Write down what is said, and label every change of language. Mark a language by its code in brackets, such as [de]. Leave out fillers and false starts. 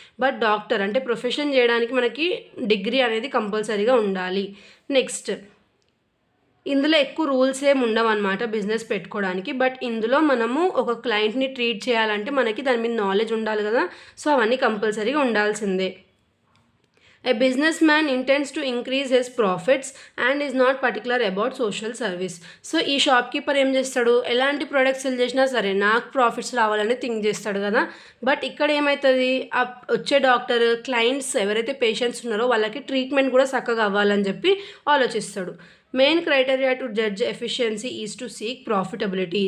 [te] But doctor అంటే profession చేయడానికి మనకి డిగ్రీ అనేది కంపల్సరీగా ఉండాలి. నెక్స్ట్ ఇందులో ఎక్కువ రూల్స్ ఏమి ఉండవు అనమాట బిజినెస్ పెట్టుకోవడానికి. బట్ ఇందులో మనము ఒక క్లయింట్ని ట్రీట్ చేయాలంటే మనకి దాని మీద నాలెడ్జ్ ఉండాలి కదా. సో అవన్నీ కంపల్సరీగా ఉండాల్సిందే. [en] A businessman intends to increase his profits and is not particular about social service. [te] So ఈ షాప్ కీపర్ ఏం చేస్తాడు, ఎలాంటి ప్రొడక్ట్స్ సెల్ చేసినా సరే నాకు ప్రాఫిట్స్ రావాలని థింక్ చేస్తాడు కదా. బట్ ఇక్కడ ఏమవుతుంది, వచ్చే డాక్టర్ క్లయింట్స్ ఎవరైతే పేషెంట్స్ ఉన్నారో వాళ్ళకి ట్రీట్మెంట్ కూడా చక్కగా అవ్వాలని చెప్పి ఆలోచిస్తాడు. [en] Main criteria to judge efficiency is to seek profitability.